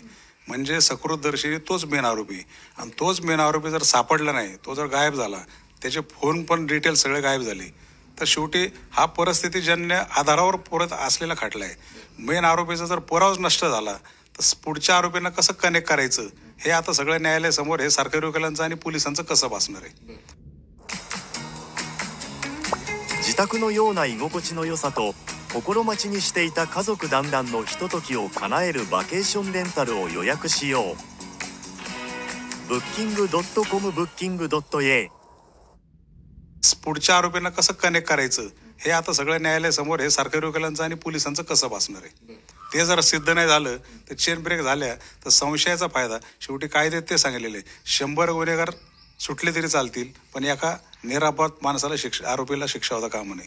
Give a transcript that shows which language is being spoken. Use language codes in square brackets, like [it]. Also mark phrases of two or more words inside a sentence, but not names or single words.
[mr] म्हणजे सकृतदर्शनी तोच मेन आरोपी, आणि तोच मेन आरोपी जर सापडला नाही, तो जर गायब झाला, त्याचे फोन पण डिटेल सगळे गायब झाले, तर शेवटी हा परिस्थितीजन्य आधारावर परत असलेला खटला आहे. मेन आरोपीचा जर पुरावाच नष्ट झाला तर पुढच्या आरोपींना कसं कनेक्ट करायचं हे आता सगळं न्यायालयासमोर हे सरकारी वकिलांचं आणि पोलिसांचं कसं भासणार आहे. [ja] 自宅のような居心地の良さと心待ちにしていた家族団らんのひとときを叶えるバケーションレンタルを予約しよう。booking.com booking.a [mr] पुढच्या आरोपींना कसं कनेक्ट करायचं हे आता सगळं न्यायालयासमोर हे सरकारी वकिलांचं आणि पोलिसांचं कसं भासणार आहे. ते जर सिद्ध नाही झालं तर [en] chain break [mr] झाल्या तर संशयाचा फायदा शेवटी कायद्यात ते सांगितलेले 100 गुन्हेगार सुटले तरी चालतील, पण एका निरापद माणसाला आरोपीला शिक्षा होता कामा नये.